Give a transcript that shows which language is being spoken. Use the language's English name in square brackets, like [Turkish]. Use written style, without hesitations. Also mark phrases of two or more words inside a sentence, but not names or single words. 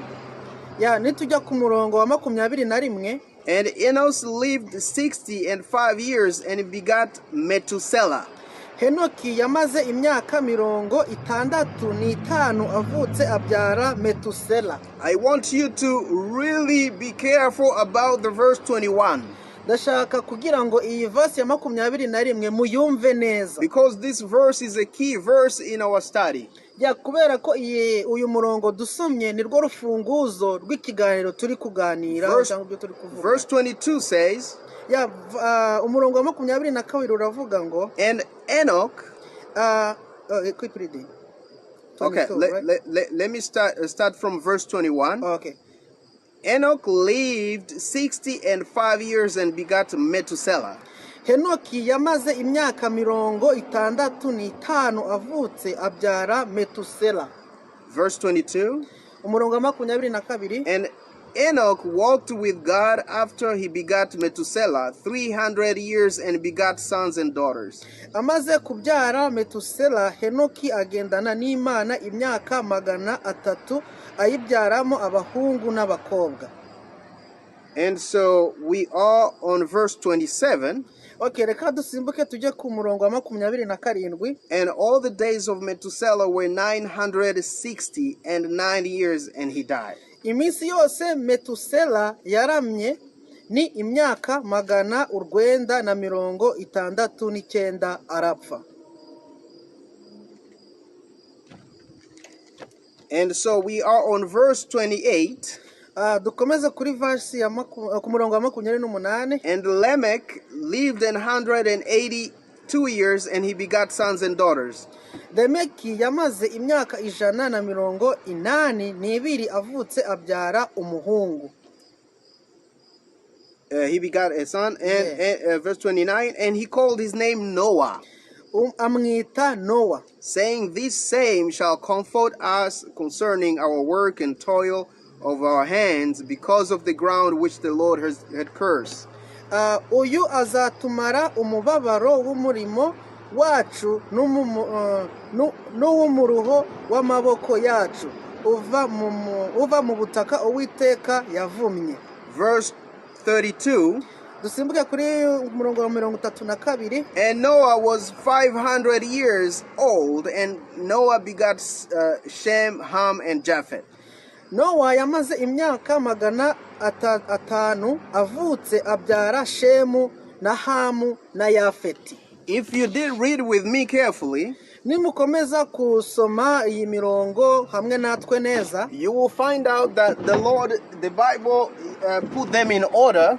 [Kinyarwanda] nitujya ku murongo wa 21. [English] And Enos lived 65 years and begot Methuselah. [Kinyarwanda] Henoki yamaze imyaka 65 avutse abyara Metusela. [English] I want you to really be careful about the verse 21. [Kinyarwanda] Ndashaka kugira ngo iyi verse ya 21 muyumve neza. [English] Because this verse is a key verse in our study. [Kinyarwanda] Kubera ko uyu murongo dusomye ni rwo rufunguzo rw'ikiganiro turi kuganira cyangwa byo turi kuvuga. [English] Verse 22 says, [Kinyarwanda] umurongo wa 22 uravuga ngo, [English] and Enoch, keep reading. Okay, let me start from verse 21. Okay. Enoch lived 65 years and begot Methuselah. [Kinyarwanda] Henoki yamaze imyaka 65 avutse abyara Metusela. [English] Verse 22. [Kinyarwanda] Umurongo wa 22. [English] And Enoch walked with God after he begot Methuselah 300 years and begot sons and daughters. [Kinyarwanda] Amaze kubyara Metusela, Henoki agendana n'Imana imyaka 300 ayibyaramo abahungu n'abakobwa. [English] And so we are on verse 27. [Kinyarwanda] Okay, reka dusimbuke tujye ku murongo wa 27. [English] And all the days of Methuselah were 969 years, and he died. [Kinyarwanda] Iminsi yose Metusela yaramye ni imyaka 969 arapfa. [English] And so we are on verse 28. [Kinyarwanda] Dukomeza kuri verse ya ku murongo wa 28. [English] And Lamech lived 182 years, and he begot sons and daughters. [Kinyarwanda] Lameki yamaze imyaka 182 avutse abyara umuhungu. [English] He begot a son, and verse 29, and he called his name Noah, [Kinyarwanda] amwita Noah, [English] saying, this same shall comfort us concerning our work and toil of our hands, because of the ground which the Lord had cursed. [Kinyarwanda] Uyu azatumara umubabaro w'umurimo wacu n'uw'umuruho w'amaboko yacu uva mu butaka Uwiteka yavumye. [English] Verse 32. [Kinyarwanda] Dusimbuke kuri murongo wa 32. [English] And Noah was 500 years old, and Noah begot Shem, Ham, and Japheth. [Kinyarwanda] Nowa yamaze imyaka 500 avutse abyara Shemu na Hamu na Yafeti. [English] If you did read with me carefully, [Kinyarwanda] nimukomeza kusoma iyi mirongo hamwe natwe neza, [English] you will find out that the Bible put them in order.